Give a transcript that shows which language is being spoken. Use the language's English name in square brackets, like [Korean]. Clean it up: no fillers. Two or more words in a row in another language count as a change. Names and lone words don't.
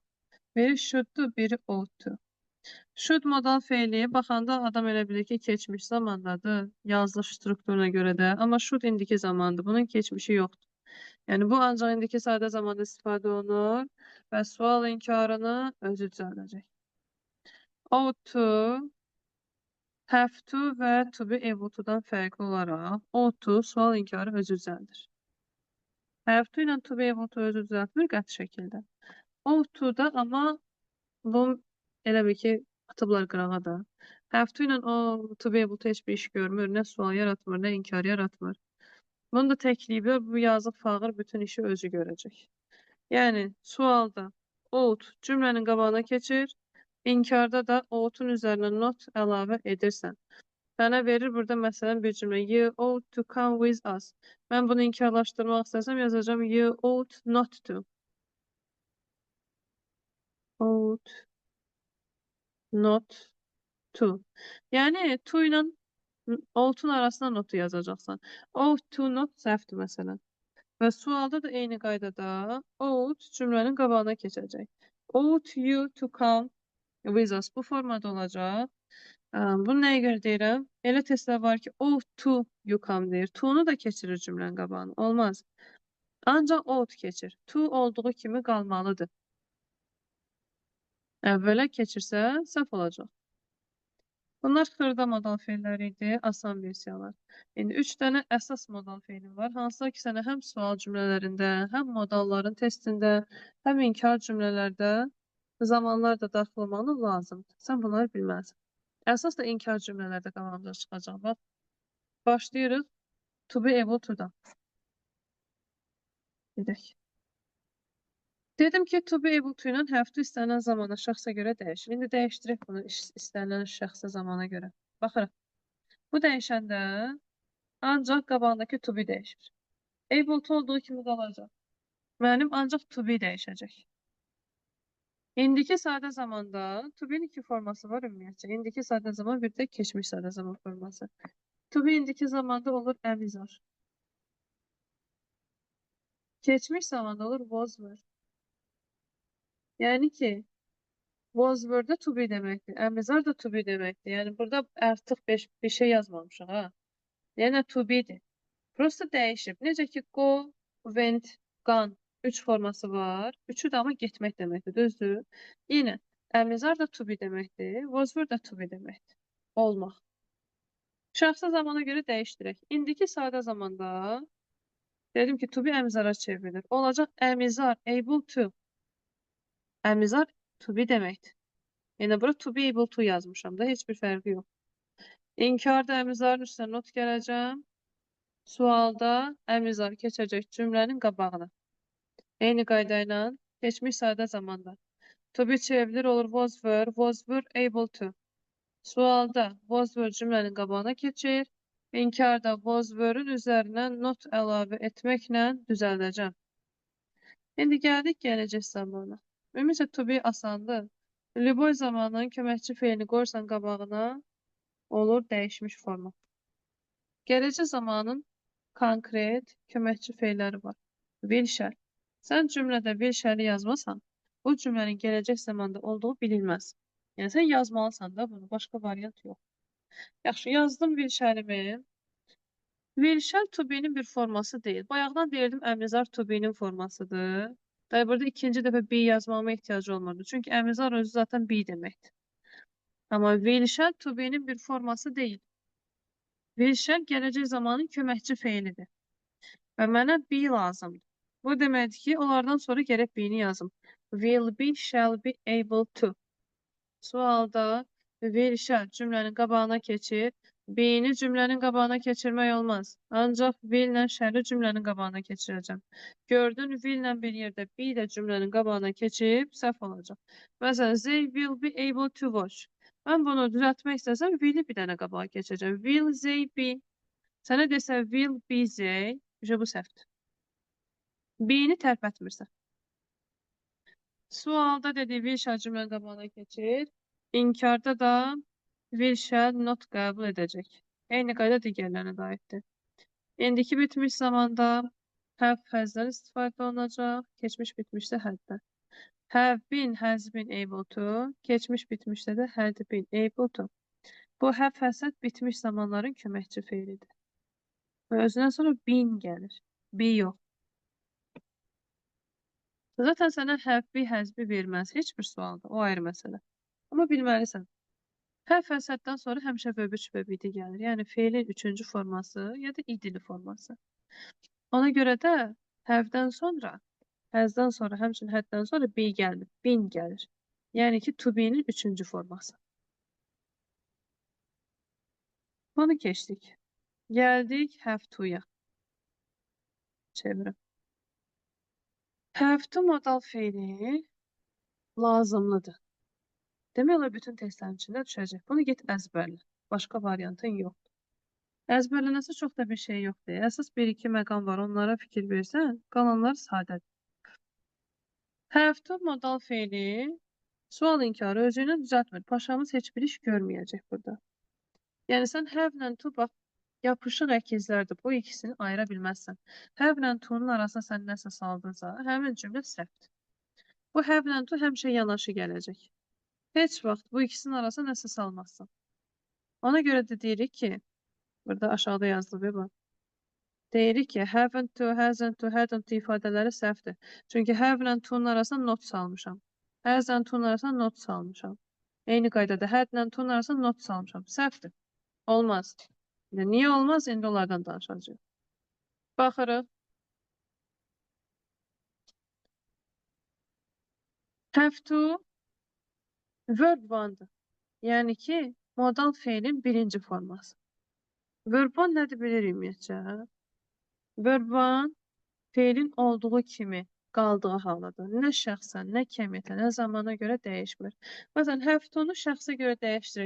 [Azerbaijani] Biri should'dur, biri ought-dur. [English] Should modal [Azerbaijani] feili baxanda adam elə bilir ki, keçmiş zamandadır. Yazılış strukturuna görə də. Amma should indiki zamandır. Bunun keçmişi yoxdur. Yəni bu ancaq indiki sadə zamanda istifadə olunur və sual inkarını özü düzəldəcək. [English] Ought to, have to [Azerbaijani] və [English] to be able to'dan [Azerbaijani] fərqli olaraq [English] ought to [Azerbaijani] sual inkarı özü düzəldir. [English] Have to [Azerbaijani] ilə [English] to be able to [Azerbaijani] özü düzəltmir qəti şəkildə. [English] Ought to [Azerbaijani] da amma bu elə bil ki atıblar qırağa da. [English] Have to [Azerbaijani] ilə o [English] to be able to [Azerbaijani] heç bir iş görmür. Nə sual yaratmır, nə inkar yaratmır. Bunu da təkliyiblər, bu yazıq fağır bütün işi özü görəcək. Yəni, sualda ought cümlənin qabağına keçir, inkarda da ough'un üzərinə not əlavə edirsən. Sənə verir burada məsələn bir cümlə. [English] You ought to come with us. [Azerbaijani] Mən bunu inkarlaşdırmaq istəsəm yazacağım. [English] You ought not to. Ought not to. [Azerbaijani] Yəni, to ilə ough'un arasına notu yazacaqsan. [English] Ought to not səhvdir məsələn. [Azerbaijani] Və sualda da eyni qaydada ought cümlənin qabağına keçəcək. [English] Ought you to come with us. [Azerbaijani] Bu formada olacaq. Bunu nəyə görə deyirəm? Elə testlər var ki, [English] ought to you come [Azerbaijani] deyir. To'nu da keçirir cümlənin qabağına. Olmaz. Ancaq ought keçir. To olduğu kimi qalmalıdır. Əvvələ keçirsə səhv olacaq. Bunlar xırda modal feillər idi, asan versiyalar. İndi 3 dənə əsas modal feilim var. Hansılar ki, sənə həm sual cümlələrində, həm modalların testində, həm inkar cümlələrdə zamanlar da daxil olmalı lazımdır. Sən bunları bilməlisən. Əsas da inkar cümlələrdə qabağımıza çıxacaq. Bax, başlayırıq [English] to be able to-dan. [Azerbaijani] Gedək. Dedim ki, [English] to be able to [Azerbaijani] ilə [English] have to [Azerbaijani] istənilən zamana, şəxsə görə dəyişir. İndi dəyişdirək bunu istənilən şəxsə zamana görə. Baxırıq. Bu dəyişəndə ancaq qabağındakı [English] to be [Azerbaijani] dəyişir. [English] Able to [Azerbaijani] olduğu kimi qalacaq. Mənim ancaq [English] to be [Azerbaijani] dəyişəcək. İndiki sadə zamanda [English] to be'nin [Azerbaijani] iki forması var ümumiyyətcə. İndiki sadə zaman bir də keçmiş sadə zaman forması. [English] To be [Azerbaijani] indiki zamanda olur [English] am is are. [Azerbaijani] Keçmiş zamanda olur [English] was were. [Azerbaijani] Yəni ki, [English] was were [Azerbaijani] da [English] to be [Azerbaijani] deməkdir. [English] Am is are [Azerbaijani] da [English] to be [Azerbaijani] deməkdir. Yəni burada artıq bir şey yazmamışıq ha. Yəni [English] to be'dir. [Azerbaijani] Prosta dəyişib. Necə ki, [English] go, went, gone. [Azerbaijani] Üç forması var. Üçü də amma getmək deməkdir, düzdür? Yenə, əmizar da to be deməkdir, [English] was were [Azerbaijani] da [English] to be [Azerbaijani] deməkdir. Olmaq. Şəxsi zamana görə dəyişdirək. İndiki sadə zamanda dedim ki, [English] to be [Azerbaijani] əmizara çevrilir. Olacaq əmizar, [English] able to. Əmizar to be [Azerbaijani] deməkdir. Yəni, bura [English] to be able to [Azerbaijani] yazmışam da, heç bir fərqi yox. İnkarda əmizarın üstünə [English] not [Azerbaijani] gələcəm. Sualda əmizar keçəcək cümlənin qabağına. Eyni qayda ilə keçmiş sadə zamanda. [English] To be [Azerbaijani] çevrilir olur [English] was were able to. [Azerbaijani] Sualda [English] was were [Azerbaijani] cümlənin qabağına keçir. İnkarda [English] was were-ün [Azerbaijani] üzərinə not əlavə etməklə düzəldəcəm. İndi gəldik gələcək zamana. Ümumiyyətlə [English] to be [Azerbaijani] asandır. Любой zamanın köməkçi feilini qoyursan qabağına, olur dəyişmiş forma. Gələcək zamanın konkret köməkçi feilləri var. [English] Will shall. [Azerbaijani] Sən cümlədə [English] will shall-i [Azerbaijani] yazmasan, bu cümlənin gələcək zamanda olduğu bilinməz. Yəni sən yazmalısan da bunu, başqa variant yox. Yaxşı, yazdım [English] will shall-imi. Will shall to be-nin [Azerbaijani] bir forması deyil. Bayaqdan deyirdim əmizar [English] to be-nin [Azerbaijani] formasıdır. Burada ikinci dəfə be yazmama ehtiyacı olmurdu. Çünki əmizar özü zaten be deməkdir. Amma [English] will shall to be-nin [Azerbaijani] bir forması deyil. [English] Will shall [Azerbaijani] gələcək zamanın köməkçi feilidir. Və mənə be lazımdır. Bu deməkdir ki, onlardan sonra gərək be-ni yazım. [English] Will be, shall be able to. [Azerbaijani] Sualda [English] will shall [Azerbaijani] cümlənin qabağına keçir. Be-ni cümlənin qabağına keçirmək olmaz. Ancaq [English] will ilə shall-i [Azerbaijani] cümlənin qabağına keçirəcəm. Gördün, will ilə bir yerdə be də cümlənin qabağına keçib, səhv olacaq. Məsələn, [English] they will be able to watch. [Azerbaijani] Mən bunu düzəltmək istəsəm, will-i bir dənə qabağa keçəcəm. [English] Will they be? [Azerbaijani] Sənə desə [English] will be they, [Azerbaijani] bu səhvdir. Be-ni tərpətmirsən. Sualda dediği [English] will shall [Azerbaijani] cümlənin qabağına keçir. İnkarda da [English] will shall not [Azerbaijani] qəbul edəcək. Eyni qayda digərlərinə də aiddir. İndiki bitmiş zamanda [English] have has'dan [Azerbaijani] istifadə olunacaq. Keçmiş bitmişdə had'dan. [English] Have been, has been able to. [Azerbaijani] Keçmiş bitmişdə də [English] had been able to. [Azerbaijani] Bu [English] have has'at [Azerbaijani] bitmiş zamanların köməkçi feilidir. Və özündən sonra been gəlir. Be yox. Zaten sənə [English] have be, has be [Azerbaijani] verməz. Heç bir sualda. O ayrı məsələ. Amma bilməlisən. [English] Have has'atdan [Azerbaijani] sonra həmişə [English] verb 3 verb 2 [Azerbaijani] gəlir. Yəni feilin üçüncü forması ya da idili forması. Ona görə də [English] have-dən [Azerbaijani] sonra, has-dan sonra, həmçinin had-dən sonra be gəlmir. Been gəlir. Yəni ki, to be-nin üçüncü forması. Bunu keçdik. Gəldik [English] have to-ya. [Azerbaijani] Çevirim. [English] Have to [Azerbaijani] modal feili lazımlıdır. Demək olar bütün testlərin içində düşəcək. Bunu get əzbərlə. Başqa variantın yoxdur. Əzbərlənəsə çox da bir şey yoxdur. Əsas 1-2 məqam var. Onlara fikir versən, qalanlar sadədir. [English] Have to [Azerbaijani] modal feili sual inkarı özü ilə düzəltmir. Paşamız heç bir iş görməyəcək burada. Yəni sən have ilə to bax, yapışıq əkizlərdir. Bu ikisini ayıra bilməzsən. Have ilə to'nun arasına sən nəsə saldınsa, həmin cümlə səhvdir. Bu [English] have ilə to [Azerbaijani] həmişə yanaşı gələcək. Heç vaxt bu ikisinin arasına nəsə salmazsan. Ona görə də deyirik ki, burada aşağıda yazılıb bax. Deyirik ki, [English] haven't to, hasn't to, hadn't to [Azerbaijani] ifadələri səhvdir. Çünki have ilə to'nun arasına not salmışam. Has ilə to'nun arasına not salmışam. Eyni qaydada had ilə to'nun arasına not salmışam. Səhvdir. Olmaz. Niyə olmaz? İndi onlardan danışacağıq. Baxırıq. [English] Have to verb one'dır. [Azerbaijani] Yəni ki, modal feilin birinci forması. [English] Verb one [Azerbaijani] nədir bilirik ümumiyyətcə? Verb one feilin olduğu kimi qaldığı halıdır. Nə şəxsən, nə kəmiyyətlə, nə zamana görə dəyişmir. Məsələn, [English] have to-nu [Azerbaijani] şəxsə görə dəyişdirir.